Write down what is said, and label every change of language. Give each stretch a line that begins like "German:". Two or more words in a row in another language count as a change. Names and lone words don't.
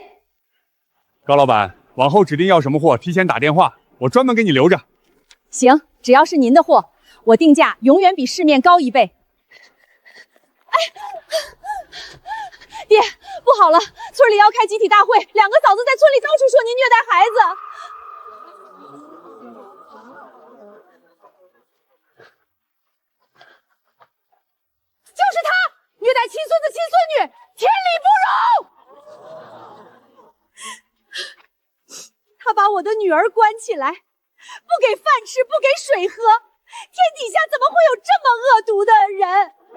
Chinese: 高老板，往後指定要什麼貨，提前打電話，我專門給你留着。行，只要是您的貨，我定價永遠比市面高1倍。哎，爹，不好了，村裡要開集體大會，兩個嫂子在村裡到處說您虐待孩子。就是他虐待亲孙子亲孙女，天理不容。他把我的女兒關起來，不給飯吃，不給水喝，天底下怎麼会有這麼惡毒的人？